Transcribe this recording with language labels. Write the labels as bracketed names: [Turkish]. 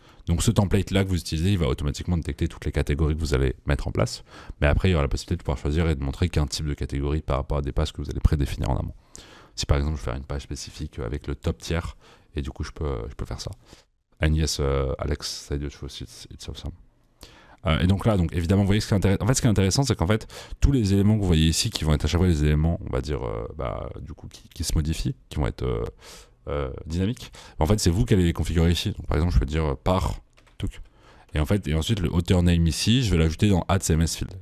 [French] Donc ce template-là que vous utilisez, il va automatiquement détecter toutes les catégories que vous allez mettre en place. Mais après, il y aura la possibilité de pouvoir choisir et de montrer qu'un type de catégorie par rapport à des pages que vous allez prédéfinir en amont. Si par exemple, je veux faire une page spécifique avec le top tier, et du coup, je peux faire ça. [English] And yes, Alex said it's awesome. [French] Et donc là, évidemment, vous voyez ce qui est intéressant. En fait, ce qui est intéressant, c'est qu'en fait, tous les éléments que vous voyez ici, qui vont être à chaque fois les éléments, on va dire, du coup, qui se modifient, qui vont être dynamiques. En fait, c'est vous qui allez les configurer ici. Donc, par exemple, je peux dire par tuc. Et en fait, et ensuite, le author name ici, je vais l'ajouter dans add CMS field.